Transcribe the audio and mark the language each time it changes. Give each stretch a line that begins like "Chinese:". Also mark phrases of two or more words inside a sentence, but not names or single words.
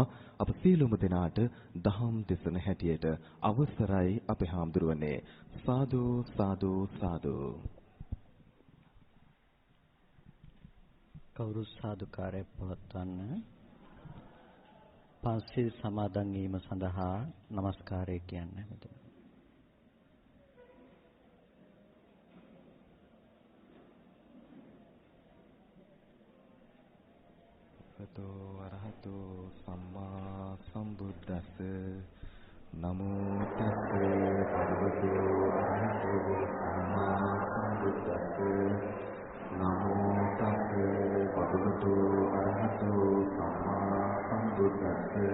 Sinhala: අප සියලුම දෙනාට දහම් දෙසන හැටියට අවසරයි අපේ හාමුදුරුවනේ. සාදු සාදු සාදු. කවුරු සාදුකාරය පවත්වන්න. පන්සිල් සමාදන් වීම සඳහා নমස්කාරය කියන්නේ මෙතන.
Pali: සතෝ අරහතෝ සම්මා සම්බුද්දස්ස නමෝ තස්ස භගවතු අරහතෝ සම්මා සම්බුද්දස්ස නමෝ තස්ස භගවතු අරහතෝ සම්මා සම්බුද්දස්ස